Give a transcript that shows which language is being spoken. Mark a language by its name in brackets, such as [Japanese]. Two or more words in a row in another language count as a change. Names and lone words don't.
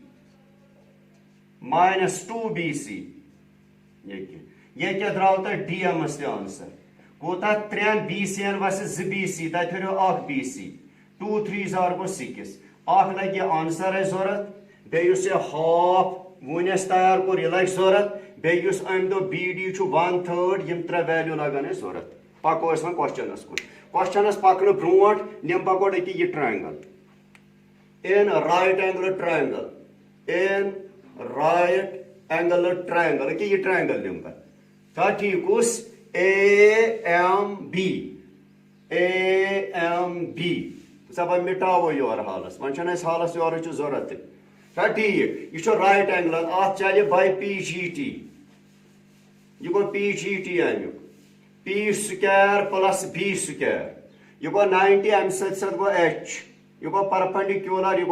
[Kashmiri] minus 2 BC ییٚکیٛاہ درٛاو تۄہہِ ڈی ایمس تہِ آنسر کوٗتاہ 3 BC ین وسہِ 2 BC تۄہہِ تھٲیِو 1 BC 2 3 گوٚو 6 اکھ لگہِ یہِ آنسر اَسہِ ضوٚرتھ بیٚیہِ یُس یہِ ہاف وُنہِ اَسہِ تیار کوٚر یہِ لگہِ ضوٚرتھ بیٚیہِ یُس أمۍ دوٚپ بی ڈی چھُ 1/3 یِم 3 ویلیوٗ لگن اَسہِ ضوٚرتھ پکو أسۍ وۄنۍ کوسچنس کُن کوسچنس پکنہٕ برونٛٹھ نِمہٕ بہٕ گۄڈٕ أکیٛاہ یہِ ٹرٛینٛگل [English] in right angle triangle [Kashmiri] أکیٛاہ یہِ ٹرٛینٛگل نِمہٕ بہٕ چھا ٹھیٖک کُس اے ایم بی ژٕ بہٕ مِٹاوو یورٕ حالس وۄنۍ چھنہٕ اَسہِ حالس یورٕچ ضوٚرتھ تہِ چھا ٹھیٖک یہِ چھُ [English] right angle [Kashmiri] اتھ چلہِ باے پی جی ٹی یہِ گوٚو پی جی ٹی امیُک [English] P square plus B square [Kashmiri] یہِ گوٚو 90 امہِ سۭتۍ گوٚو ایچ یہِ گوٚو پرپنڈِکیوٗلر یہِ